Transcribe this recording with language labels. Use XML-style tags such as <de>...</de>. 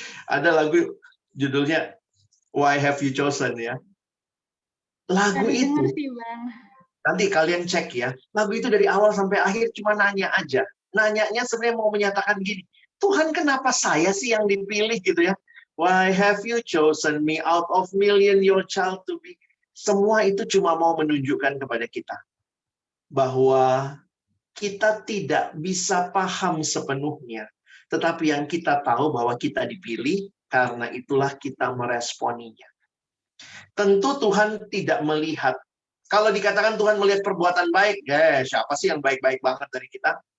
<id>Ada lagu judulnya Why have you chosen ya. Lagu itu, dengar sih, Bang. nanti kalian cek ya, lagu itu dari awal sampai akhir cuma nanya aja. Nanyanya sebenarnya mau menyatakan gini, Tuhan kenapa saya sih yang dipilih gitu ya?</id> <en>Why have you chosen me out of million your child to be?</en> <id>Semua itu cuma mau menunjukkan kepada kita bahwa kita tidak bisa paham sepenuhnya. Tetapi yang kita tahu bahwa kita dipilih, karena itulah kita meresponinya. Tentu Tuhan tidak melihat. Kalau dikatakan Tuhan melihat perbuatan baik, siapa sih yang baik-baik banget dari kita?</id>